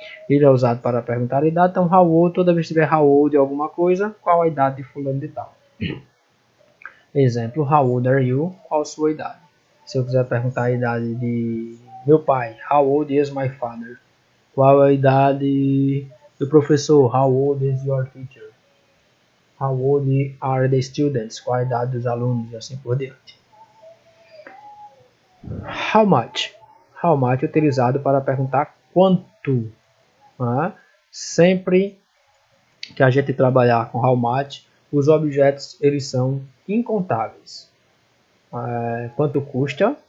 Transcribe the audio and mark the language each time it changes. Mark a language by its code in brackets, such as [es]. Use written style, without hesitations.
[pt] Ele é usado para perguntar a idade, então how old, toda vez que tiver how old alguma coisa, qual a idade de fulano de tal. Exemplo, [en] how old are you? [pt] Qual a sua idade? Se eu quiser perguntar a idade de meu pai, [en] how old is my father? [pt] Qual a idade do professor? [en] How old is your teacher? How old are the students? [pt] Qual a idade dos alunos? E assim por diante. [en] How much? How much [pt] é utilizado para perguntar quanto. Né? Sempre que a gente trabalhar com how much, os objetos eles são incontáveis. Quanto custa?